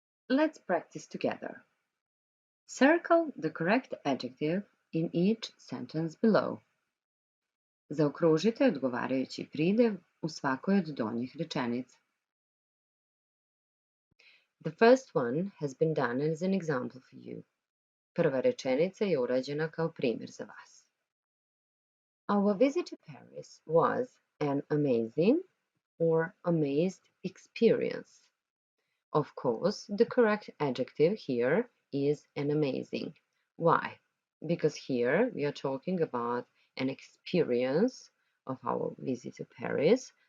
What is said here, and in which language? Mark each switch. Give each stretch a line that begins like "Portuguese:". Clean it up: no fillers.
English: Let's practice together. Circle the correct adjective in each sentence below.
Serbian: Zaokružite odgovarajući pridev u svakoj od donjih rečenica.
English: The first one has been done as an example for you.
Bosnian: Prva rečenica je urađena kao primjer za vas.
English: Our visit to Paris was an amazing or amazed experience. Of course, the correct adjective here is an amazing. Why? Because here we are talking about an experience of our visit to Paris.